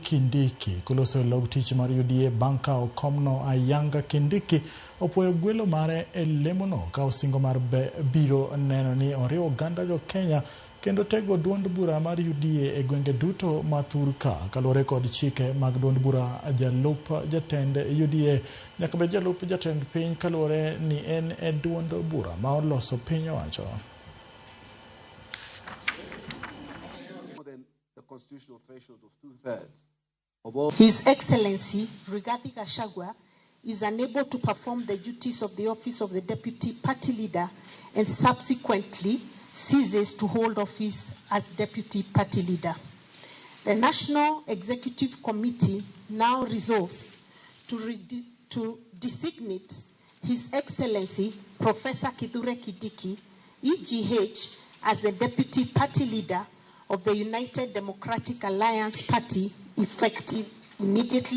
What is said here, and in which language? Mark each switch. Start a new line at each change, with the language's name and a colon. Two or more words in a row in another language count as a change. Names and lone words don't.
Luo (Kenya and Tanzania): Kindiki koloso log tich mar UDA bang' ka okomno ayanga Kindiki opuoyo gwelo mare e lemo no ka osingo mar biro neno ni oriwo oganda jo Kenya kendo tego duond bura mar UDA e gwenge duto mathurka kalore kod chike mag duond bura jalup jatend UDA nyaka be jalup jatend piny kalore ni en e duond bura ma oloso piny owacho.
English: His Excellency Rigathi Gachagua is unable to perform the duties of the office of the Deputy Party Leader and subsequently ceases to hold office as Deputy Party Leader. The National Executive Committee now resolves to designate His Excellency Professor Kithure Kindiki, EGH, as the Deputy Party Leader of the United Democratic Alliance Party effective immediately.